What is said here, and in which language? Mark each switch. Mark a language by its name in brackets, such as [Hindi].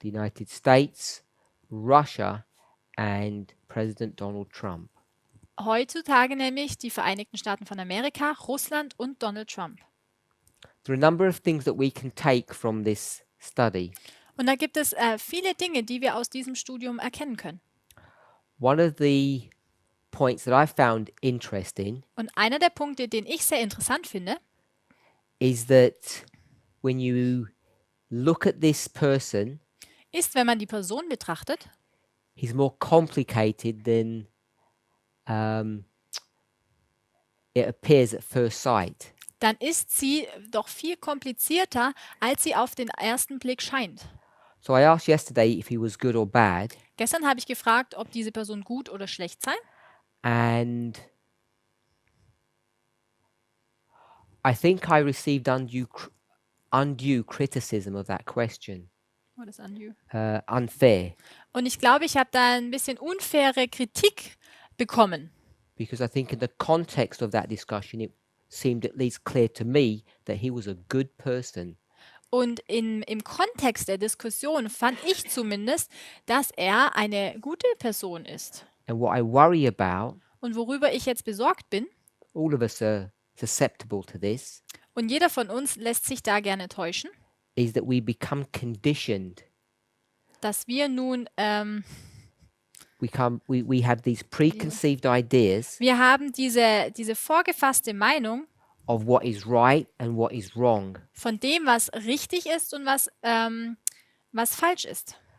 [English] The United States, Russia, and President Donald Trump. [German] Heutzutage nämlich die Vereinigten Staaten von Amerika, Russland und Donald Trump. [English] There are a number of things that we can take from this study. [German] Und da gibt es viele Dinge, die wir aus diesem Studium erkennen können. [English] One of the points that I found interesting [German] Und einer der Punkte, den ich sehr interessant finde, [English] is that when you look at this person, [German] ist, wenn man die Person betrachtet, [English] he's more complicated than it appears at first sight. [German] dann ist sie doch viel komplizierter, als sie auf den ersten Blick scheint. [English] So I asked yesterday if he was good or bad, [German] Gestern habe ich gefragt, ob diese Person gut oder schlecht sei. [English] And I think I received undue criticism of that question. What is undue? Unfair. [German] Und ich glaube, ich habe da ein bisschen unfaire Kritik bekommen. [English] Because I think in the context of that discussion, it seemed at least clear to me that he was a good person. [German] Und im Kontext der Diskussion fand ich zumindest, dass er eine gute Person ist. [English] And what I worry about, [German] Und worüber ich jetzt besorgt bin, [English] all of us are susceptible to this, [German] und jeder von uns lässt sich da gerne täuschen, [English] is that we become conditioned. [German] dass wir nun, [English] We have these preconceived ideas [German] wir haben diese vorgefasste Meinung [English] of what is right and what is wrong. [German] von dem, was richtig ist und was falsch ist.